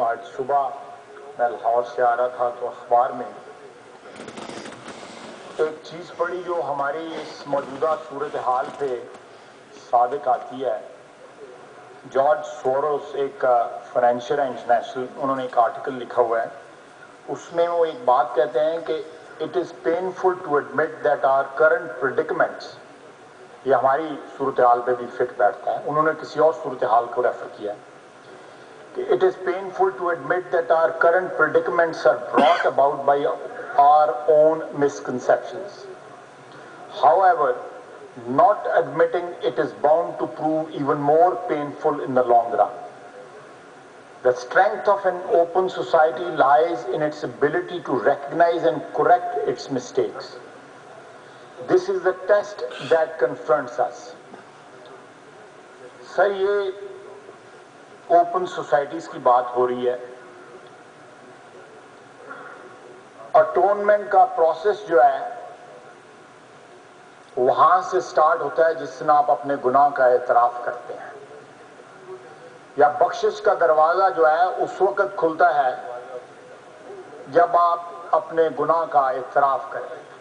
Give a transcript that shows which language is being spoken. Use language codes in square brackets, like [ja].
[ur] آج صبح میں لاہور سے آ رہا تھا تو اخبار میں ایک چیز پڑھی جو ہماری اس موجودہ صورتحال پہ صادق آتی ہے. جارج سوروس ایک فائنینشیل انٹرنیشنل انہوں نے ایک آرٹیکل لکھا ہوا ہے. اس میں وہ ایک بات کہتے ہیں کہ [en] it is painful to admit that our current predicaments، [ur] یہ ہماری صورتحال پہ بھی فٹ بیٹھتا ہے. انہوں نے کسی اور صورتحال کو ریفر کیا کہ [en] it is painful to admit that our current predicaments are brought about by our own misconceptions. However, not admitting it is bound to prove even more painful in the long run. The strength of an open society lies in its ability to recognize and correct its mistakes. This is the test that confronts us. [ur] سر یہ open societies کی بات ہو رہی ہے. Atonement کا process جو ہے وہاں سے سٹارٹ ہوتا ہے جس میں آپ اپنے گناہ کا اعتراف کرتے ہیں، یا بخشش کا دروازہ جو ہے اس وقت کھلتا ہے جب آپ اپنے گناہ کا اعتراف کریں.